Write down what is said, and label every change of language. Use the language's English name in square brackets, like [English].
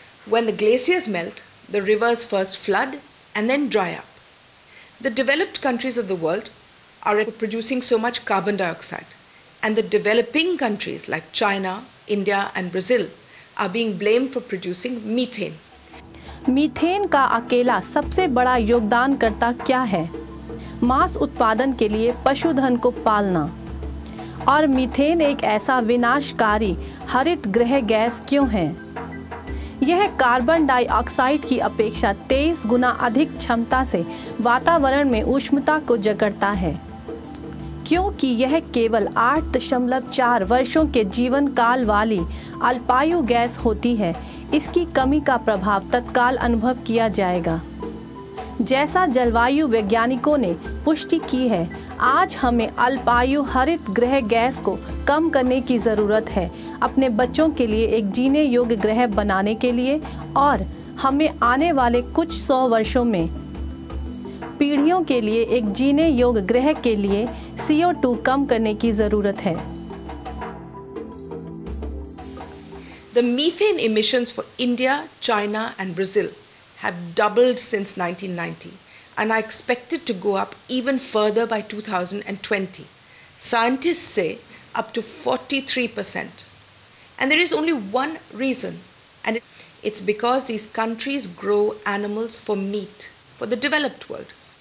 [English] When the glaciers melt, the rivers first flood and then dry up. The developed countries of the world are producing so much carbon dioxide, and the developing countries like China, India and Brazil are being blamed for producing methane. [Hindi] Methane का अकेला सबसे बड़ा योगदानकर्ता क्या है? मांस उत्पादन के लिए पशुधन को पालना। और मीथेन एक ऐसा विनाशकारी हरित गृह गैस क्यों है? यह कार्बन डाइऑक्साइड की अपेक्षा 23 गुना अधिक क्षमता से वातावरण में ऊष्मता को जकड़ता है, क्योंकि यह केवल 8.4 वर्षों के जीवन काल वाली अल्पायु गैस होती है। इसकी कमी का प्रभाव तत्काल अनुभव किया जाएगा। जैसा जलवायु वैज्ञानिकों ने पुष्टि की है, आज हमें अल्पायु हरित गृह गैस को कम करने की ज़रूरत है, अपने बच्चों के लिए एक जीने योग्य ग्रह बनाने के लिए, और हमें आने वाले कुछ 100 वर्षों में पीढ़ियों के लिए एक जीने योग्य ग्रह के लिए CO2 कम करने की ज़रूरत है। [English] The methane emissions for India, China and Brazil have doubled since 1990 and are expected to go up even further by 2020. Scientists say up to 43%. And there is only one reason, and it's because these countries grow animals for meat for the developed world.